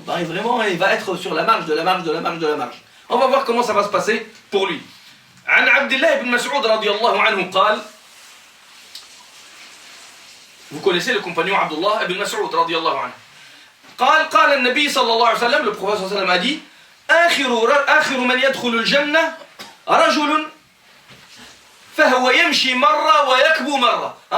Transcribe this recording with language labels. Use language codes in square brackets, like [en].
[fr] Vraiment, il va être sur la marge de la marge de la marge de la marge. On va voir comment ça va se passer pour lui. [ar] عن عبد الله بن مسعود رضي الله عنه قال. [fr] Vous connaissez le compagnon Abdullah ibn Mas'ud [ar] رضي الله عنه. قال النبي صلى الله عليه وسلم, [fr] le prophète [ar] صلى الله عليه وسلم [fr] a dit [ar] آخر من يدخل الجنة رجل فهو يمشي مرة ويكبو مرة.